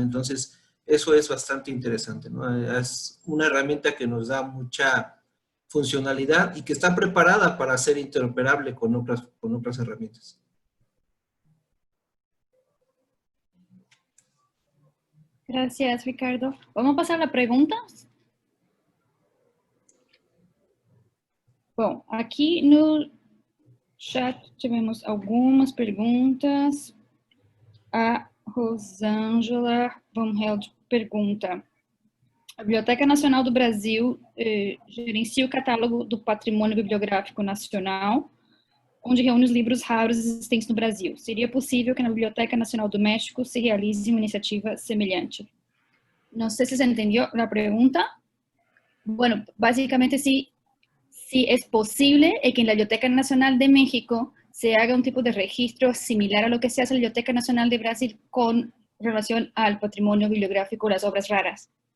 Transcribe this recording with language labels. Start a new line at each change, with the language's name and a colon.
Spanish: Entonces, eso es bastante interesante, ¿no? Es una herramienta que nos da mucha funcionalidad y que está preparada para ser interoperable con otras herramientas. Gracias, Ricardo. Vamos a pasar a preguntas.
Portuguese: Bom, aqui no chat tivemos algumas perguntas. A Rosângela Van Held pergunta: a Biblioteca Nacional do Brasil gerencia o catálogo do Patrimônio Bibliográfico Nacional, onde reúne os livros raros existentes no Brasil.
Spanish: ¿Sería
Portuguese: possível que na Biblioteca Nacional do México
Spanish: se realice
Portuguese: uma iniciativa semelhante?
Spanish: No sé si se entendió la pregunta. Bueno, básicamente sí es posible que en la Biblioteca Nacional de México se haga un tipo de registro similar a lo que se hace en la Biblioteca Nacional de Brasil con relación al patrimonio bibliográfico, las obras raras.